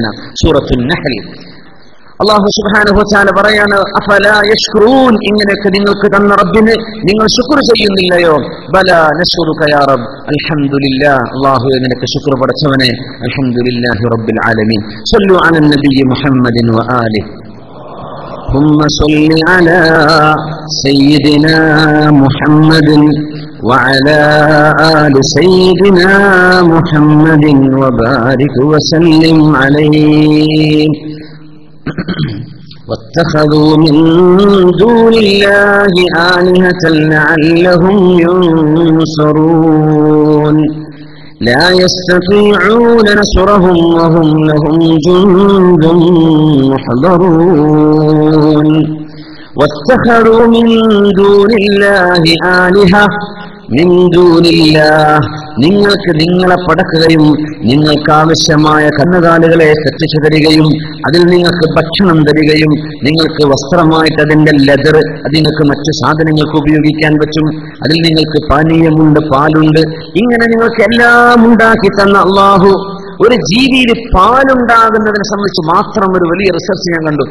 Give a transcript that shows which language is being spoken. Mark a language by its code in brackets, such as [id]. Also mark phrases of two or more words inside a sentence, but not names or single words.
[ml] സൂറത്തുൻ നഹൽ അല്ലാഹു [ar] سبحانه وتعالى [ml] പറയാണ്, [ar] أفلا يشكرون, [ml] ഇങ്ങനെയൊക്കെ നിങ്ങൾക്ക് തന്ന റബ്ബിന് നിങ്ങൾ ശുക്ർ ചെയ്യുന്നില്ലയോ? [ar] بلى نشكرك يا رب، الحمد لله, [ml] അല്ലാഹു നിനക്ക് ശുക്ർ പടച്ചവനെ. [ar] الحمد لله رب العالمين. صلوا على النبي محمد وآله. ثم صل على سيدنا محمد وعلى آل سيدنا محمد وبارك وسلم عليه. واتخذوا من دون الله آلهة لعلهم ينصرون لا يستطيعون نصرهم وهم لهم جند محضرون. واتخذوا من دون الله آلهة من دون الله, [ml] നിങ്ങൾക്ക് നിങ്ങളെ പടക്കുകയും നിങ്ങൾക്ക് ആവശ്യമായ കന്നുകാലികളെ സൃഷ്ടിച്ചു തരികയും അതിൽ നിങ്ങൾക്ക് ഭക്ഷണം തരികയും നിങ്ങൾക്ക് വസ്ത്രമായിട്ട് അതിന്റെ ലെതർ, അത് നിങ്ങൾക്ക് മറ്റു സാധനങ്ങൾക്ക് ഉപയോഗിക്കാൻ പറ്റും. അതിൽ നിങ്ങൾക്ക് പാനീയമുണ്ട്, പാലുണ്ട്, ഇങ്ങനെ നിങ്ങൾക്ക് എല്ലാം ഉണ്ടാക്കി തന്ന അല്ലാഹു ഒരു ജീവിയിൽ പാലുണ്ടാകുന്നതിനെ സംബന്ധിച്ച് മാത്രം ഒരു വലിയ റിസർച്ച് ഞാൻ കണ്ടു.